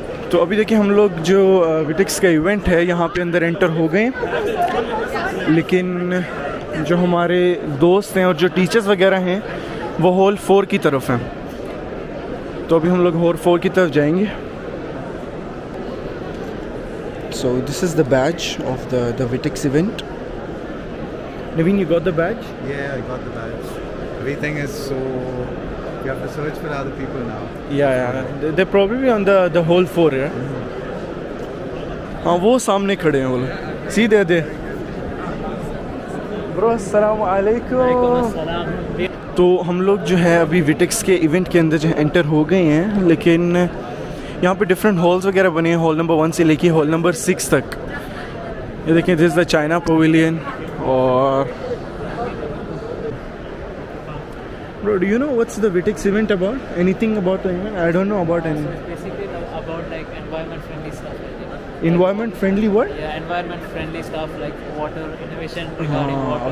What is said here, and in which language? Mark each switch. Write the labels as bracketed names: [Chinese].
[Hindi] तो अभी देखिए हम लोग जो विटेक्स का इवेंट है यहाँ पे अंदर एंटर हो गए, लेकिन जो हमारे दोस्त हैं और जो टीचर्स वगैरह हैं वो हॉल 4 की तरफ हैं। तो अभी हम लोग हॉल 4 की तरफ जाएंगे। [English] So this is the badge of the Vitex event. Naveen, you got the badge? Yeah, I got the badge. Everything is so. You have to search for other people now. Yeah. They're probably on the hall 4, yeah. [Hindi] हाँ, वो सामने खड़े हैं वो लोग। [English] See there. [Hindi] Bro, अस्सलाम वालेकुम। तो हम लोग जो है अभी विटेक्स के इवेंट के अंदर जो है एंटर हो गए हैं, लेकिन यहाँ पे डिफरेंट हॉल्स वगैरह बने हैं, हॉल नंबर 1 से लेके हॉल नंबर 6 तक। ये देखें, [English] This is the China pavilion. और Bro, do you know what's the Vitex event about? Anything about the event? I don't know about any. basically about like environment friendly stuff. Environment friendly what? Yeah, environment friendly stuff like water innovation regarding water.